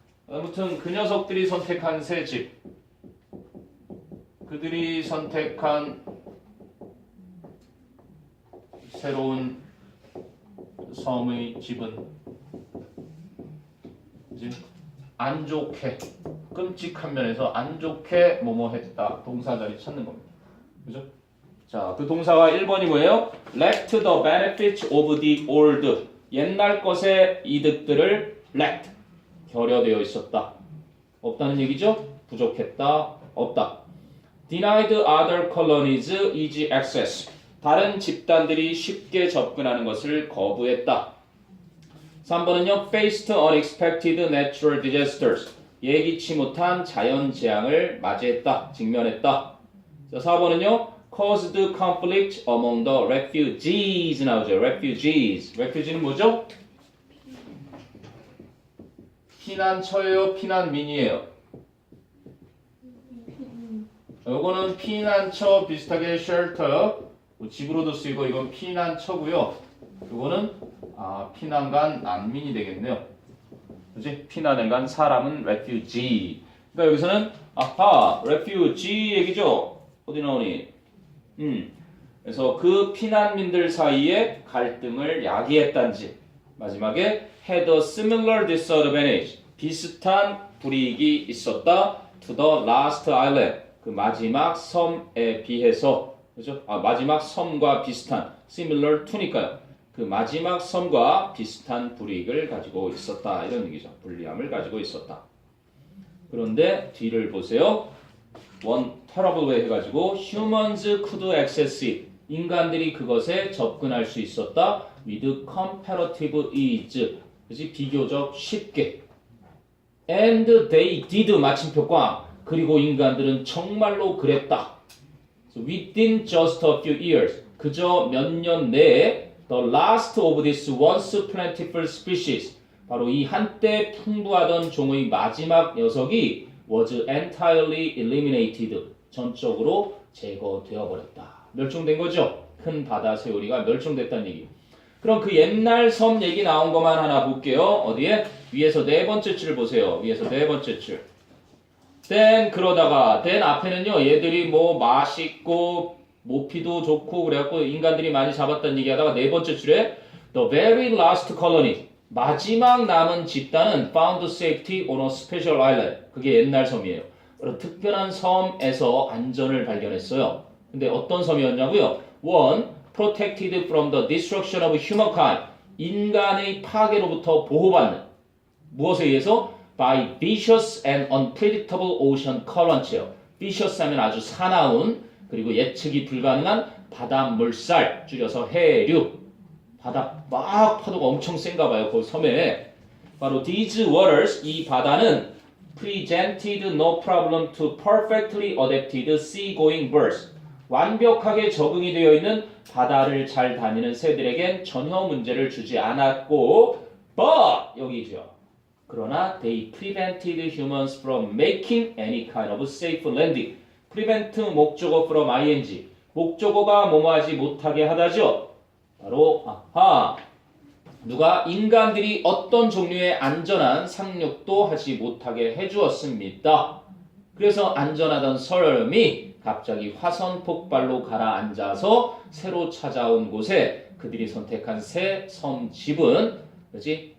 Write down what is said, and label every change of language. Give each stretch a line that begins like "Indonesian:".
Korean: 아무튼 그 녀석들이 선택한 새 집. 그들이 선택한 새로운 섬의 집은 이제 안 좋게 끔찍한 면에서 안 좋게 뭐뭐 했다. 동사 자리 찾는 겁니다. 그죠? 자, 그 동사가 1번이 뭐예요?
English: Lacked the benefits of the old.
Korean: 옛날 것의 이득들을 lacked. 결여되어 있었다. 없다는 얘기죠? 부족했다. 없다.
English: Denied other colonies easy access.
Korean: 다른 집단들이 쉽게 접근하는 것을 거부했다. 3번은요.
English: faced unexpected natural disasters.
Korean: 예기치 못한 자연 재앙을 맞이했다. 직면했다. 자, 4번은요.
English: caused conflict among the refugees
Korean: 나오죠.
English: refugees.
Korean: refugee는 뭐죠? 피난처예요, 피난민이에요. 요거는 피난처 비슷하게 shelter, 집으로도 쓰이고 이건 피난처고요. 요거는 피난간 난민이 되겠네요. 그렇지? 피난을 간 사람은 refugee. 그러니까 여기서는 refugee 얘기죠. 어디 나오니? 그래서 그 피난민들 사이에 갈등을 야기했단지. 마지막에
English: had a similar disadvantage.
Korean: 비슷한 불이익이 있었다.
English: to the last island.
Korean: 그 마지막 섬에 비해서. 그죠? 마지막 섬과 비슷한 similar to니까요. 그 마지막 섬과 비슷한 불이익을 가지고 있었다. 이런 얘기죠. 불리함을 가지고 있었다. 그런데 뒤를 보세요.
English: one terrible way
Korean: 해가지고
English: humans could access it.
Korean: 인간들이 그것에 접근할 수 있었다.
English: with comparative ease.
Korean: 그치? 비교적 쉽게.
English: and they did
Korean: 마침표 꽝. 그리고 인간들은 정말로 그랬다.
English: So within just a few years.
Korean: 그저 몇 년 내에
English: the last of this once plentiful species.
Korean: 바로 이 한때 풍부하던 종의 마지막 녀석이
English: was entirely eliminated.
Korean: 전적으로 제거되어 버렸다. 멸종된 거죠. 큰 바다 새오리가 멸종됐다는 얘기. 그럼 그 옛날 섬 얘기 나온 것만 하나 볼게요. 어디에? 위에서 네 번째 줄 보세요. 위에서 네 번째 줄. then 그러다가 then 앞에는요. 얘들이 뭐 맛있고 모피도 좋고 그래갖고 인간들이 많이 잡았다는 얘기하다가 네 번째 줄에
English: the very last colony.
Korean: 마지막 남은 집단은
English: found safety on a special island.
Korean: 그게 옛날 섬이에요. 특별한 섬에서 안전을 발견했어요. 근데 어떤 섬이었냐고요?
English: one, protected from the destruction of humankind.
Korean: 인간의 파괴로부터 보호받는. 무엇에 의해서?
English: by vicious and unpredictable ocean currents예요.
Korean: vicious 하면 아주 사나운 그리고 예측이 불가능한 바닷물살, 줄여서 해류. 바다 막 파도가 엄청 센가 봐요. 그 섬에. 바로
English: these waters,
Korean: 이 바다는
English: presented no problem to perfectly adapted sea-going birds.
Korean: 완벽하게 적응이 되어 있는 바다를 잘 다니는 새들에겐 전혀 문제를 주지 않았고 but 여기죠. 그러나
English: they prevented humans from making any kind of safe landing. prevent 목적어 from ing.
Korean: 목적어가 뭐뭐하지 못하게 하다죠. 바로 누가 인간들이 어떤 종류의 안전한 상륙도 하지 못하게 해주었습니다. 그래서 안전하던 섬이 갑자기 화산 폭발로 가라앉아서 새로 찾아온 곳에 그들이 선택한 새 섬집은 그렇지?